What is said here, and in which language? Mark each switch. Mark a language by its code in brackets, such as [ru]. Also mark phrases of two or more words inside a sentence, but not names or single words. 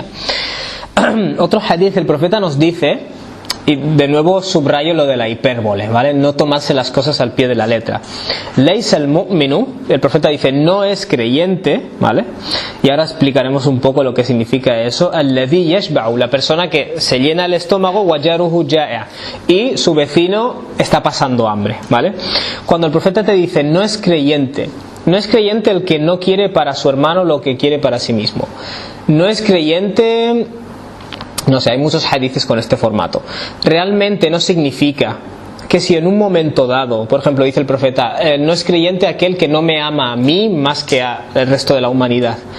[es] Otro hadith, el profeta nos dice, y de nuevo subrayo lo de la hipérbole, ¿vale? No tomarse las cosas al pie de la letra. [ar] ليس المؤمن, [es] el profeta dice, no es creyente, ¿vale? Y ahora explicaremos un poco lo que significa eso. [ar] الذي يشبع, [es] la persona que se llena el estómago, [ar] وجاره جائع, [es] y su vecino está pasando hambre, ¿vale? Cuando el profeta te dice, no es creyente el que no quiere para su hermano lo que quiere para sí mismo. No es creyente... No sé, hay muchos hadices con este formato. Realmente no significa que si en un momento dado, por ejemplo, dice el profeta, no es creyente aquel que no me ama a mí más que al resto de la humanidad.